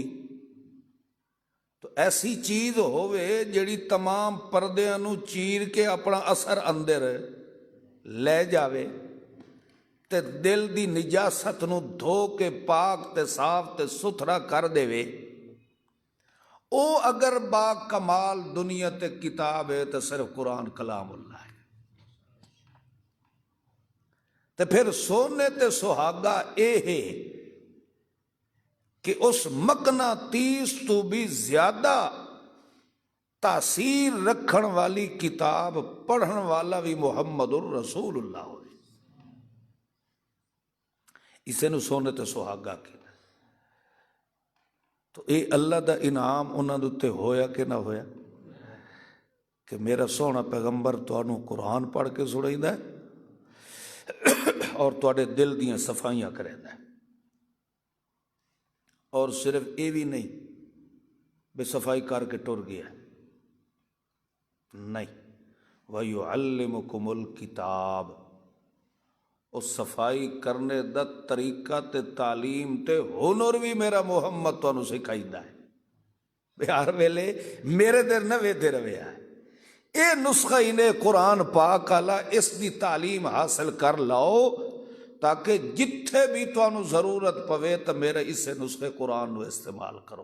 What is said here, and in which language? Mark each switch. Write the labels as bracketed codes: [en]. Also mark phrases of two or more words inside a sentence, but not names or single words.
[pa] ਤਾਂ ਐਸੀ ਚੀਜ਼ ਹੋਵੇ ਜਿਹੜੀ तमाम ਪਰਦਿਆਂ ਨੂੰ ਚੀਰ ਕੇ ਆਪਣਾ ਅਸਰ ਅੰਦਰ ਲੈ ਜਾਵੇ ਤੇ ਦਿਲ ਦੀ ਨਿਜਾਸਤ ਨੂੰ ਧੋ ਕੇ ਪਾਕ ਤੇ ਸਾਫ਼ ਤੇ ਸੁਥਰਾ ਕਰ ਦੇਵੇ। ਉਹ ਅਗਰ ਬਾ ਕਮਾਲ ਦੁਨੀਆ ਤੇ ਕਿਤਾਬ ਹੈ ਤਾਂ ਸਿਰਫ ਕੁਰਾਨ ਕਲਾਮੁੱਲਾ ਹੈ। ਤੇ ਫਿਰ ਸੋਨੇ ਤੇ ਸੁਹਾਗਾ ਇਹ ਹੈ کہ اس مقناطیس تو بھی زیادہ تاثیر رکھن والی کتاب پڑھن والا بھی محمد الرسول اللہ ہوئے۔ اسے نو سونے تے سہاگا کہنا۔ تو اے اللہ دا انعام انہاں دے تے ہویا کہ نہ ہویا کہ میرا سونا پیغمبر تانوں قرآن پڑھ کے سنائیندا ہے اور تواڈے دل دیاں صفائیاں کریندا ہے۔ اور صرف یہ بھی نہیں بے صفائی کر کے ٹر گیا نہیں، [ar] وَيُعَلِّمُكُمُ الْكِتَابَ، [pa] اس صفائی کرنے دا طریقہ تے تعلیم تے ہنر بھی میرا محمد تانوں سکھائیدا ہے۔ بے ہر ویلے میرے در نہ ویدے رویا ہے۔ اے نسخہ انہیں قرآن پاک والا اس دی تعلیم حاصل کر لاؤ تاکہ جتھے بھی تانوں ضرورت پوے تو میرے اس نسخے قرآن نو استعمال کرو۔